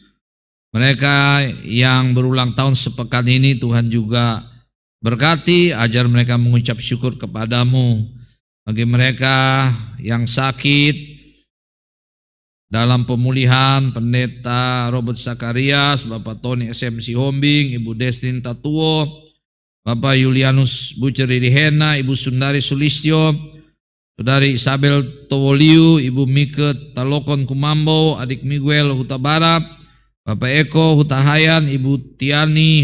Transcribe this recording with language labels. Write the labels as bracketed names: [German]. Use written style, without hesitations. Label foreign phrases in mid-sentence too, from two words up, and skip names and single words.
[Indonesian] Mereka yang berulang tahun sepekan ini Tuhan juga berkati, ajar mereka mengucap syukur kepadamu. Bagi mereka yang sakit dalam pemulihan, Pendeta Robert Sakarias, Bapak Tony SMC Hombing, Ibu Destin Tatuo, Bapak Julianus Buceri Rihena, Ibu Sundari Sulistyo, Saudari Isabel Towoliu, Ibu Mike Talokon Kumambo, Adik Miguel Hutabara, Bapak Eko Hutahayan, Ibu Tiani